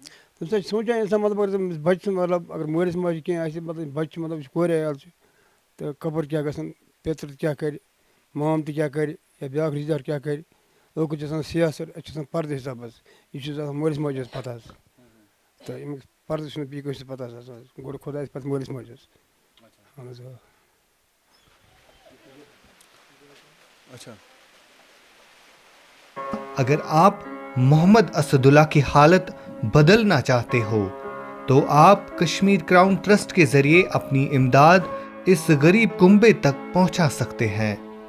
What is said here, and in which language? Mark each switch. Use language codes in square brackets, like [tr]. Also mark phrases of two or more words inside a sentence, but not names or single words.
[ks] تَمہِ ساتہٕ چھِ سونٛچان اِنسان مطلب اگر تٔمِس بَچہِ سُنٛد مطلب اگر مٲلِس ماجہِ کینٛہہ آسہِ مطلب بَچہِ چھُ مطلب یُس کورِ عیال چھُ تہٕ کَپٲرۍ کیٛاہ گژھان پیٚتٕر کیٛاہ کَرِ مام تہِ کیٛاہ کَرِ یا بیٛاکھ رِشتہٕ دار کیٛاہ کَرِ لوکُٹ چھُ آسان سیاست اَسہِ چھُ آسان پَردٕ حِساب حظ یہِ چھُ آسان مٲلِس ماجہِ حظ پَتہ حظ تہٕ اَمیُک پَردٕ چھُنہٕ بیٚیہِ کٲنٛسہِ پَتہ حظ گۄڈٕ خۄدایَس پَتہٕ مٲلِس ماجہِ حظ اہن حظ [ur] اچھا اگر آپ محمد اسد اللہ کی حالت بدلنا چاہتے ہو تو آپ کشمیر کراؤن ٹرسٹ کے ذریعے اپنی امداد اس غریب کنبے تک پہنچا سکتے ہیں۔